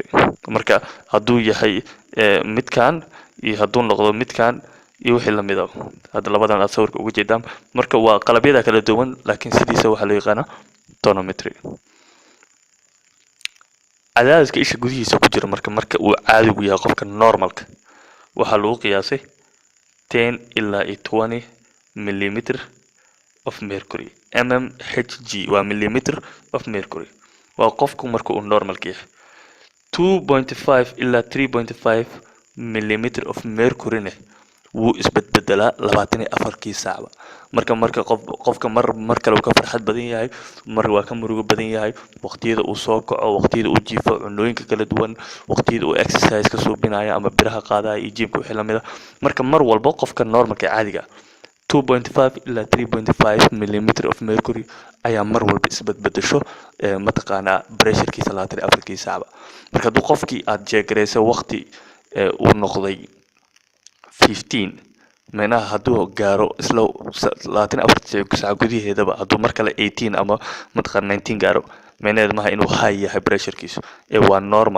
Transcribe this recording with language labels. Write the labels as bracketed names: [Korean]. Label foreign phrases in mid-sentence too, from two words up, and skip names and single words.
[Somali] marka hadduu yahay midkan iyo hadduu noqdo midkan iyo wixii la mid ah, hadda labadan aad sawirka uga jeedaan, marka waa qalabyada kala duwan laakiin sidiisa waxaa loo yaqaanaa tonometry. cadaadiska isha gudihiisa ku jira marka uu caadigu yahay qofka normalka waxaa lagu qiyaasay 10 ilaa 20 [English] millimeter of mercury. [Somali] mmHg waa [English] millimeter of mercury. [Somali] waa qofku marka uu normalka yahay. 2.5 ilaa 3.5 [English] millimeter of mercury [Somali] ne wuu isbedbedelaa 24 saacba. marka qofka mar kale uu ka farxad badan yahay, mar waa ka murugo badan yahay, waqtiyada uu soo kaco, waqtiyada uu jiifo, cunooyinka kala duwan, waqtiyada uu exercise ka suubinayo ama biraha qaadaya iyo jimka wixii la mid ah. marka mar walba qofka normalka caadiga 2.5 ilaa 3.5 [English] millimeter of mercury [Somali] ayaa mar walba isbedbedesho mataqaana pressure-kiisa 24 saacba. marka hadduu qofkii aad jeegareyso waqti uu noqday 15, meena hadduu gaaro isla 24 saac gudaheedaba hadduu mar kale 18 ama mataqaana 19 gaaro, meeneed maaha inuu high yahay pressure-kiisu waa normal.